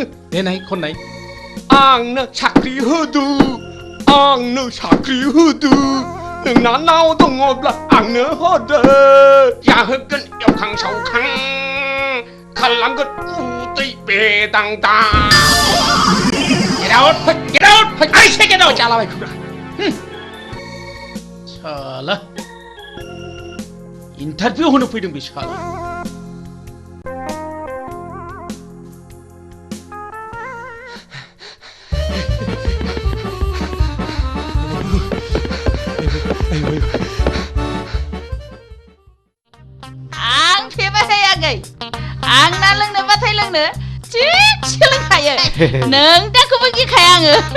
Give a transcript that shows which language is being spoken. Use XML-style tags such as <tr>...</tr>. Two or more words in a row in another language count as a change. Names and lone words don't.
<brx>देनाय खननाय आंनो साख्रि होदो आंनो साख्रि होदो नोंनाव दङब्ला आंनो होदो जाहोगोन एवखां सावखां खालामगोन उदै बेदांदां</brx> <en>get out I say get out</en> <brx>जालाबाय खुरा साला इन्टारभिउ होनो फैदों बे साला आं फेबाय हायाखै आंना लोंनोबाथाय लोंनो थिगसे लोंखायो नों दाखौबो गिखाया आङो</brx>